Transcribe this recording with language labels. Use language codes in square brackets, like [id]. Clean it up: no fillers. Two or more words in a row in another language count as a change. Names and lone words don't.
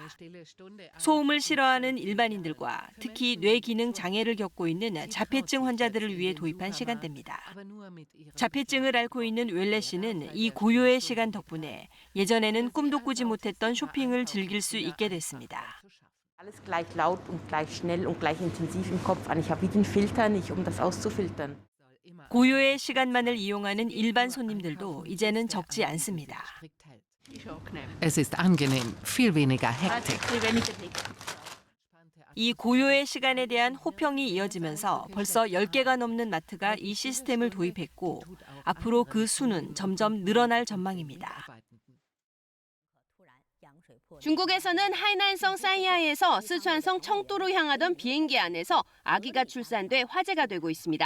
[ko] 소음을 싫어하는 일반인들과 특히 뇌 기능 장애를 겪고 있는 자폐증 환자들을 위해 도입한 시간대입니다. 자폐증을 앓고 있는 웰레 씨는 이 고요의 시간 덕분에 예전에는 꿈도 꾸지 못했던 쇼핑을 즐길 수 있게 됐습니다. [de] Alles gleich laut und gleich schnell und gleich intensiv im Kopf an. Ich habe wie den Filter nicht, um das auszufiltern. [ko] 고요의 시간만을 이용하는 일반 손님들도 이제는 적지 않습니다. [de] Es ist angenehm, viel weniger Hektik. [ko] 이 고요의 시간에 대한 호평이 이어지면서 벌써 10개가 넘는 마트가 이 시스템을 도입했고 앞으로 그 수는 점점 늘어날 전망입니다. 중국에서는 하이난성 사이아에서 스촨성 청두로 향하던 비행기 안에서 아기가 출산돼 화제가 되고 있습니다.